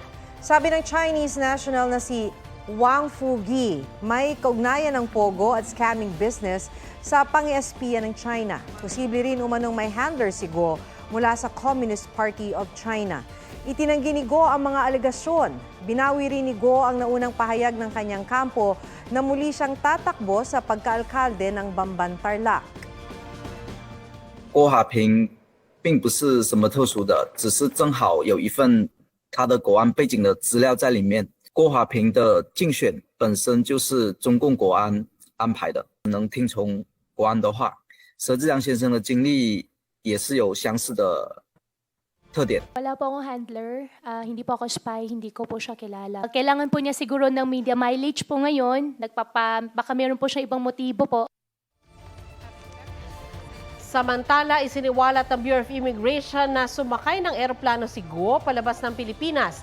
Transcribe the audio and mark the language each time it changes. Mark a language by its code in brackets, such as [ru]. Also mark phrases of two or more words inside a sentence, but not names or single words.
[tl] Sabi ng Chinese national na si Wang Fugi, may kaugnayan ng pogo at [en] scamming business [tl] sa pang-espiya ng China. Posible rin umanong may handler si Guo mula sa Communist Party of China. Itinanggi ni Guo ang mga alegasyon. Binawi rin ni Guo ang naunang pahayag ng kanyang kampo na muli siyang tatakbo sa pagkaalkalde ng Bamban Tarlac. [zh] 郭华平并不是什么特殊的，只是正好有一份他的国安背景的资料在里面。郭华平的竞选本身就是中共国安安排的，能听从国安的话。佘志良先生的经历也是有相似的特点。 [tl] Wala po akong handler, hindi po ako spy, hindi ko po siya kilala. Kailangan po niya siguro ng [en] media mileage [tl] po ngayon, baka meron po siya ibang motibo po. Samantala, isiniwalat ng Bureau of Immigration na sumakay ng eroplano si Guo palabas ng Pilipinas.